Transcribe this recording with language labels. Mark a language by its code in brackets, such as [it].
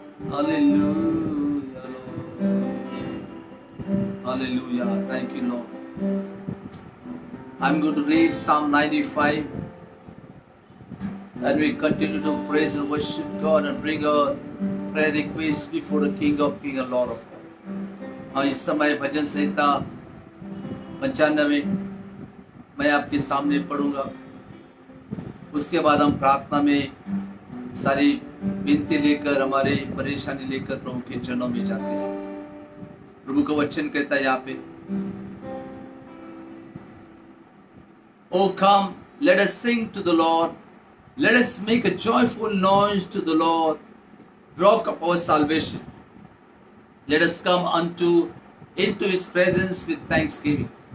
[en] Hallelujah Lord, hallelujah, thank you Lord. I'm going to read Psalm 95 and we continue to praise and worship God and bring our prayer requests before the King of Kings and Lord of Lords. [hi] हाँ, इस समय भजन संहिता 95 मैं आपके सामने पढ़ूंगा। उसके बाद हम प्रार्थना में सारी विनती लेकर, हमारे परेशानी लेकर प्रभु के चरणों में जाते हैं। प्रभु का वचन कहता है यहाँ पे, [en] Oh come, let us sing to the Lord, let us make a joyful noise to the Lord, rock of our salvation. Let us come into his presence with thanksgiving.